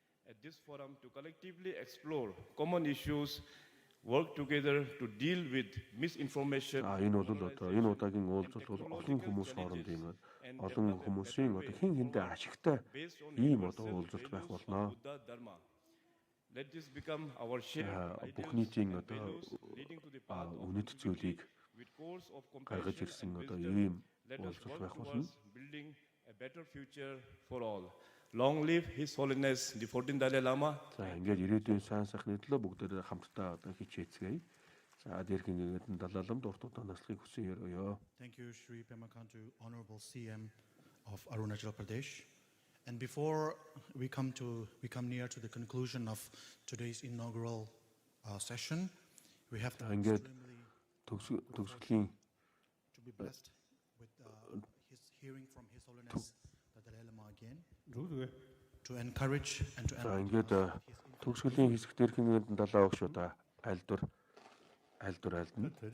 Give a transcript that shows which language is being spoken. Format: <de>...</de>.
<en>At this forum to collectively explore common issues, work together to deal with misinformation.</en> <mn>Энэ бол одоо энэ удаагийн уулзалт бол олон хүмүүс хоорондын олон хүмүүсийн одоо хин хиндэ ашигтай ийм одоо уулзалт байх болно.</mn> <en>Let this become our shared</en> <mn>бүх нийтийн одоо үнэт зүйлийг гаргаж ирсэн одоо ийм уулзалт байх болно.</mn> <en>Building a better future for all. Long live His Holiness the 14th Dalai Lama.</en> <mn>За ингээд ирээдүйн сайн сайхны төлөө бүгдээрээ хамтдаа одоо хичээцгээе. За Дээрхийн Гэгээнтэн Далай Ламд урт удаан наслахыг хүсэн ёо.</mn> <en>Thank you Shri Pema Khantu, Honorable CM of Arunachal Pradesh. And before we come near to the conclusion of today's inaugural session, we have to</en> <mn>ингээд төгсгөлийн</mn> <en>to be blessed with his hearing from His Holiness the Dalai Lama again. To encourage and to</en> <mn>за ингээд төгсгөлийн хэсэг Дээрхийн Гэгээнтэн Далай Багшуудаа айлдвар айлдна.</mn>